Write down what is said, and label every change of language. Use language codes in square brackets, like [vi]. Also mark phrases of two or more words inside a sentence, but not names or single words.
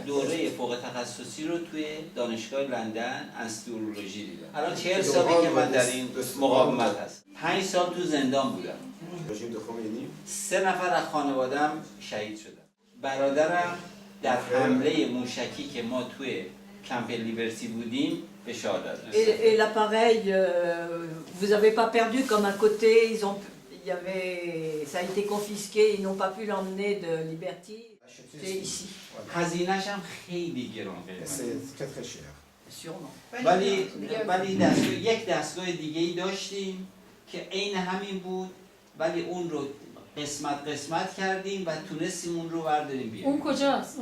[fa] دوره فوق تخصصی رو توی دانشگاه لندن انستیولوژی دیدم. الان 40 سالی که من در این مقاومت هست. 5 سال تو زندان بودم. 3 نفر از خانواده‌ام شهید شدن. برادرم در حمله موشکی که ما توی کمپ لیبرتی بودیم به شهادت رسید. [fr] Et l'appareil, vous n'avez pas perdu comme à côté, ça a été confisqué, ils n'ont pas pu l'emmener de Liberty. C'est ici. [fa] هزینه‌ش هم خیلی گران قیمته. [fr] Sûrement. [fa] ولی یک دستگاه دیگه‌ای داشتیم که عین همین بود ولی اون رو قسمت کردیم و تونستیم اون رو برداریم بیاریم. اون کجاست؟